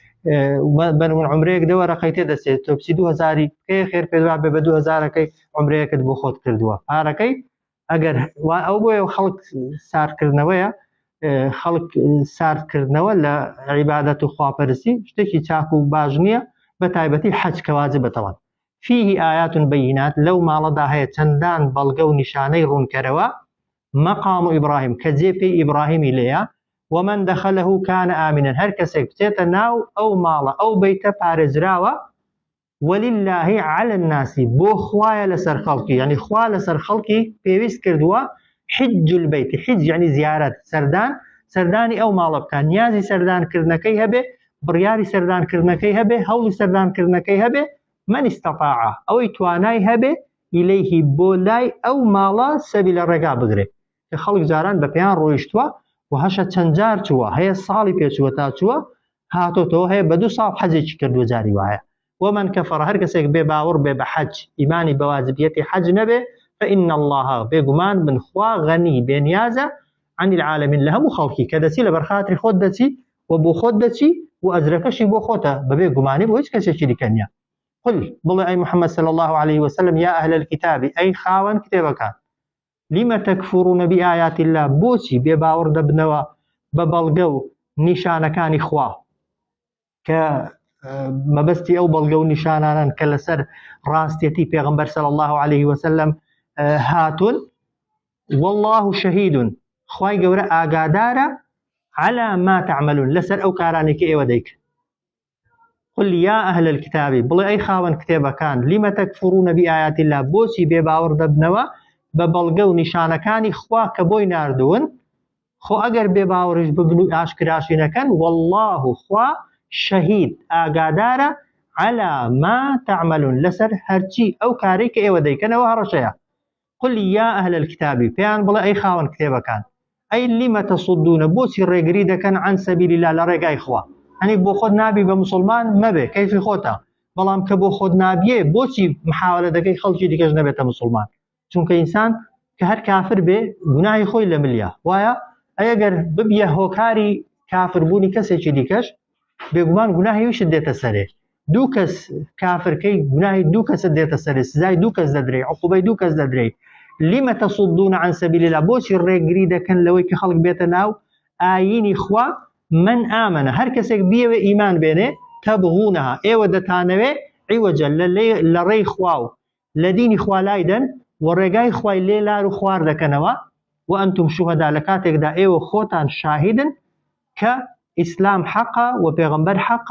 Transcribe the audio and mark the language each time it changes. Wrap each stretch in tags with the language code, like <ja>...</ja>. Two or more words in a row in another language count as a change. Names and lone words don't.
<ckb>بنمون عمرەیەک دەوەرەقەی تێدەچێت تۆ بچی 2000 پێ خێر پێت وابێ بە 2000ەکەی عمرەیەکت بۆ خۆت کردووە پارەکەی ئەگەر ئەو بۆیە خەڵک ساردکردنەوەیە خەڵک ساردکردنەوە لە عیبادەت و خواپەرستی شتێکی چاک و باش نییە بە تایبەتی حەج کە واجبەتەوە.</ckb> <ar>فيه آيات بينات</ar> <ckb>لو ماڵەدا هەیە چەندان بەڵگە و نیشانەی ڕوونکەرەوە مەقام ئیبراهیم کە جێپێی ئیبراهیمی لێیە</ckb> <ar>ومن دخله كان آمنا</ar> <ckb>هەر کەسێک بچێتە ناو ئەو ماڵە ئەو بەیتە پارێزراوە</ckb> <ar>ولله على الناس</ar> <ckb>بۆ خوایە لەسەر خەڵکی یعنی خوا لەسەر خەڵکی پێویست کردووە</ckb> <ar>حج البيت حج يعني</ar> <ckb>زیارەت سەردانی ئەو ماڵە بکات نیازی سەردانکردنەکەی هەبێ بڕیاری سەردانکردنەکەی هەبێ هەوڵی سەردانکردنەکەی هەبێ</ckb> <ar>من استطاع</ar> <ckb>ئەوەی توانای هەبێ ئیلەیهی بۆ لای ئەو ماڵە سەبی لە ڕێگا بگرێت کە خەڵک جاران بە پێیان ڕۆیشتووە و هەشە چەند جار چووە هەیە ساڵی پێچووە تا چووە هاتۆتەوە هەیە بە 2 ساڵ حەجێکی کردووە جاری وایە.</ckb> <ar>ومن كفر</ar> <ckb>هەر کەسێک بێ باوەڕ بێ بە حەج ئیمانی بە واجبیەتی حەج نەبێ</ckb> <ar>فإن الله</ar> <ckb>بێگومان بنخوا غەنی بێنیازە</ckb> <ar>عن العالمین</ar> <ckb>لە هەموو خەڵکی کە دەچی لە بەرخاتری خۆت دەچی و بۆ خۆت دەچی و ئەجرەکەشی بۆ خۆتە بەبێ گومانی بۆ هیچ کەسێکی دیکە نییە. قل بڵێ ئەی محەممەد</ckb> <ar>صلی الله عليه وسلم یا ئەهل الكتاب</ar> <ckb>ئەی خاوەن کتێبەکان</ckb> <ar>لما تكفرون بآيات الله</ar> <ckb>بۆچی بێ باوەڕ دەبنەوە بە بەڵگە و نیشانەکانی خوا کە مەبەستی ئەو بەڵگە و نیشانانن کە لەسەر ڕاستیەتی پێغەمبەر</ckb> <ar>صلی الله عليه وسلم</ar> <ckb>هاتون</ckb> <ar>والله شهید</ar> <ckb>خوای گەورە ئاگادارە</ckb> <ar>على ما تعملون</ar> <ckb>لەسەر ئەو کارانی کە ئێوە دەیکن.</ckb> <ar>قل يا أهل الكتاب</ar> <ckb>بڵێ ئەی خاوەن کتێبەکان</ckb> <ar>لما تكفرون بآيات الله</ar> <ckb>بۆچی بێ باوەڕ دەبنەوە بە بەڵگە و نیشانەکانی خوا کە بۆی ناردوون خۆ ئەگەر بێ باوەڕیش ببن و ئاشکراشی نەکەن والله خوا شهید ئاگادارە</ckb> <ar>على ما تعملون</ar> <ckb>لەسەر هەرچی ئەو کارەی کە ئێوە دەیکەنەوە هەڕەشەیە.</ckb> <ar>قل يا أهل الكتاب</ar> <ckb>پێیان بڵێ ئەی خاوەن کتێبەکان ئەی</ckb> <ar>لما تصدون</ar> <ckb>بۆچی ڕێگری دەکەن</ckb> <ar>عن سەبیل الله</ar> <ckb>لە ڕێگای خوا هەنی بۆ خۆت نابی بە مسلمان مەبێ کەیفی خۆتە بەڵام کە بۆ خۆت نابیێ بۆچی محاولە دەکەی خەڵکی دیکەش نەبێتە مسلمان چونکە ئینسان کە هەر کافر بێ گوناهی خۆی لە ملیا وایە ئەگەر ببیە هۆکاری کافربوونی کەسێکی دیکەش بێگومان گوناهی ویشت دێتە سەرێ دوو کەس کافرکەی گوناهی دوو کەست دێتە سەرێ سزای دوو کەس دەدرێ عقوبەی دوو کەس دەدرێ</ckb> <ar>لما تصدون عن سبيل الله</ar> <ckb>بۆچی ڕێگری دەکەن لەوەی کە خەڵک بێتە ناو ئاینی خوا</ckb> <ar>من ئامەنە</ar> <ckb>هەر کەسێک بیەوێ ئیمان بێنێ تەبغونەها ئێوە دەتانەوێ عیوەجە لە ڕێی خوا و لە دینی خوا لایدەن و ڕێگای خوای لێ لار و خوار دەکەنەوە و</ckb> <ar>ئەنتم شوهەدا</ar> <ckb>لە کاتێکدا ئێوە خۆتان شاهدن کە ئیسلام حەقە و پێغەمبەر حەقە</ckb>